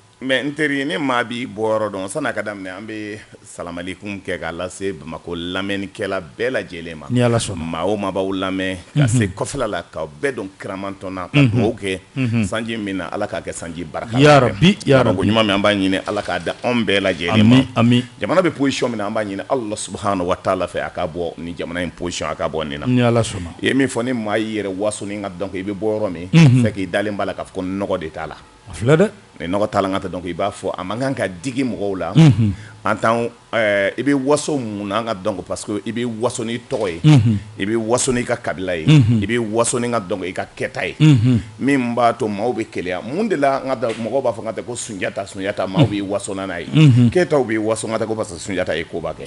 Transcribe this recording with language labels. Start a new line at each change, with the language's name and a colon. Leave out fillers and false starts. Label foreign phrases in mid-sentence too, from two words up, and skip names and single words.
Bambara: Mais n teri ni maa b'i bɔyɔrɔ dɔn san'a ka daminɛ an bɛ salamalekum kɛ k'a lase Bamako lamɛnnikɛla bɛɛ lajɛlen ma. Ni Ala sɔnna. Maa o maa b'aw lamɛn ka se kɔfɛla la k'aw bɛɛ dɔn kiramantɔnna ka dugawu kɛ sanji min na Ala k'a kɛ sanji barika.
Arabic: يا ربي، يا ربي.
Bambara: Ko ɲuman min an b'a ɲini Ala k'a da anw bɛɛ lajɛlen ma. Ami. Jamana bɛ position min na an b'a ɲini
Arabic: الله سبحانه وتعالى
Bambara: fɛ a ka bɔ ni jamana in position a ka bɔ nin na. Ni Ala sɔnna. I ye min fɔ ni maa y'i yɛrɛ waso ni ka dɔn ko i bɛ bɔ yɔrɔ min fɛ k'i dalen b'a la k'a fɔ ko nɔgɔ de t'a la. A filɛ dɛ. Ni nɔgɔ t'a la n ka dɔn ko i b'a fɔ a man kan ka digi mɔgɔw la
French: en tant
Bambara: i bɛ waso mun na an ka dɔn ko
French: parce que
Bambara: i bɛ waso n'i tɔgɔ ye i bɛ waso n'i ka kabila ye i bɛ waso n'i ka dɔn ko i ka kɛta ye min b'a to maaw bɛ keleya mun de la n ka dɔn mɔgɔw b'a fɔ n ka tɛ ko Sunjata maaw bɛ waso n'a ye kɛtaw bɛ waso n ka tɛ ko
French: parce que
Bambara: Sunjata ye koba kɛ